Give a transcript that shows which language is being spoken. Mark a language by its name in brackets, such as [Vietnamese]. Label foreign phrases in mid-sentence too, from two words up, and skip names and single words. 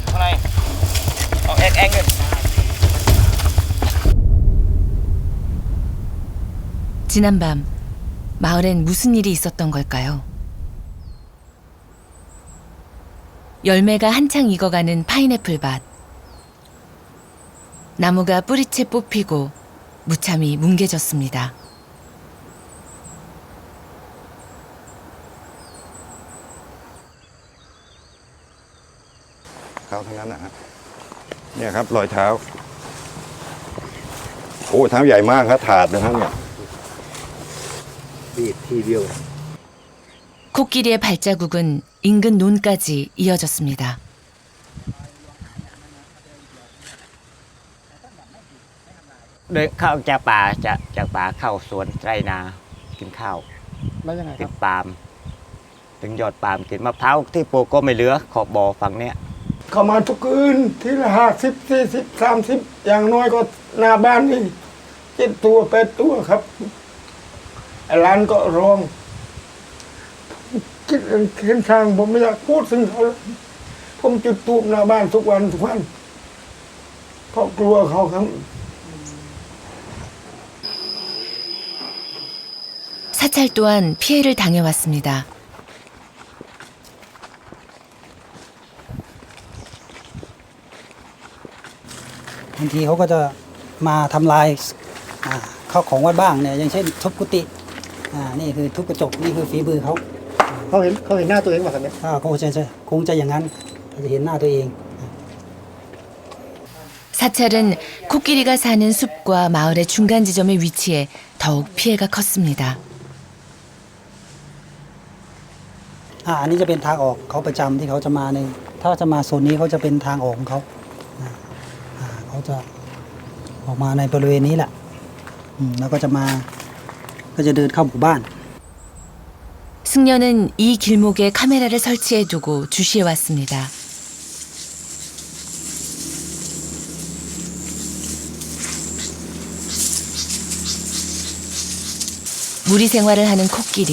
[Korean] 지난밤 마을엔 무슨 일이 있었던 걸까요? 열매가 한창 익어가는 파인애플 밭. 나무가 뿌리채 뽑히고 무참히 뭉개졌습니다. [Thai] ท้าทั้งนั้นนะฮะเนี่ยครับรอยเท้าโอ้เท้าใหญ่มากครับถาดนะครับเนี่ยบีบทีเดียว [Korean] 코끼리의 발자국은 인근 논까지 이어졌습니다. 네, [Thai] เข้าจากป่าจากป่าเข้าสวนไร่นากินข้าว แล้วยังไงค กิ รับ นปาล์มถึงยอดปาล์มกินมะพร้าวที่ปลูกก็ไม่เหลือขอบบ่อฝั่งเนี้ย เข้ามาทุกคืนทีละ50 40 30อย่างน้อยก็หน้าบ้านนี่7 ตัว 8 ตัวครับไอ้ร้านก็ร้องคิดเห็นทางผมไม่อยากพูดถึงเขาแล้วผมจุดตูบหน้าบ้านทุกวันเพราะกลัวเขาครับ [Korean] 사찰 또한 피해를 당해왔습니다. [Thai] บางทีเขาก็จะมาทำลายข้าวของวัดบ้างเนี่ยอย่างเช่นทุบกุฏินี่คือทุบกระจกนี่คือฝีมือเขา เขาเห็นหน้าตัวเองป่ะครับเนี่ย คงจะอย่างนั้นจะเห็นหน้าตัวเอง [Korean] 사찰은 코끼리가 사는 숲과 마을의 중간 지점에 위치해 더욱 피해가 컸습니다. [Thai] อันนี้จะเป็นทางออกเขาประจำที่เขาจะมาในถ้าจะมาโซนนี้เขาจะเป็นทางออกของเขาเขาจะออกมาในบริเวณนี้แหละแล้วก็จะเดินเข้าหมู่บ้าน [Korean] 승려는 이 길목에 카메라를 설치해두고 주시해왔습니다. 무리 생활을 하는 코끼리.